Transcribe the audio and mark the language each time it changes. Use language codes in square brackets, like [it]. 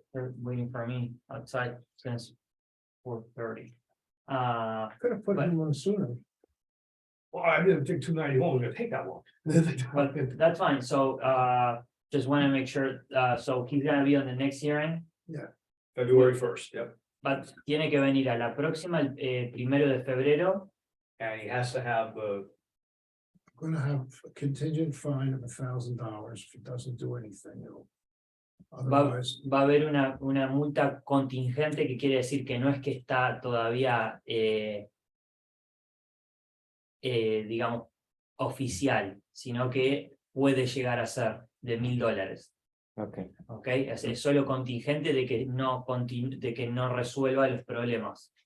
[en] they're waiting for me outside since 4:30. Could have put him on sooner. Well, I didn't think 291 was gonna take that long. But that's fine, so just wanna make sure, so he's gonna be on the next hearing, February 1st, yep. [es] but tiene que venir a la próxima, el 1 de febrero, [en] And he has to have the, Gonna have a contingent fine of $1,000 if he doesn't do anything. Otherwise, [es] va a haber una multa contingente, que quiere decir que no es que está todavía, digamos, oficial, sino que puede llegar a ser de $1,000. [en] Okay. [es] ¿Ok? Es solo contingente de que no resuelva los problemas.